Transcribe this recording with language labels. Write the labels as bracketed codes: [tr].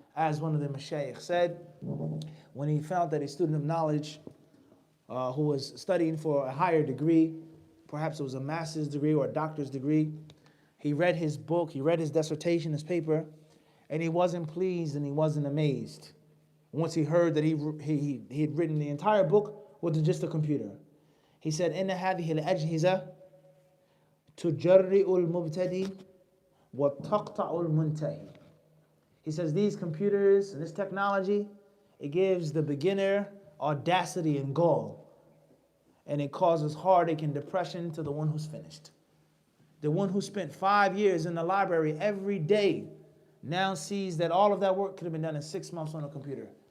[en] As one of the mashayikh said, when he found that a student of knowledge who was studying for a higher degree, perhaps it was a master's degree or a doctor's degree, he read his book, he read his dissertation, his paper, and he wasn't pleased and he wasn't amazed. Once he heard that he had written the entire book with just a computer. He said, [ar] إِنَّ هَذِهِ الْأَجْهِزَةِ تُجَرِّئُ الْمُبْتَدِي وَتَقْطَعُ الْمُنْتَهِ. [en] He says these computers and this technology, it gives the beginner audacity and gall. And it causes heartache and depression to the one who's finished. The one who spent 5 years in the library every day now sees that all of that work could have been done in 6 months on a computer.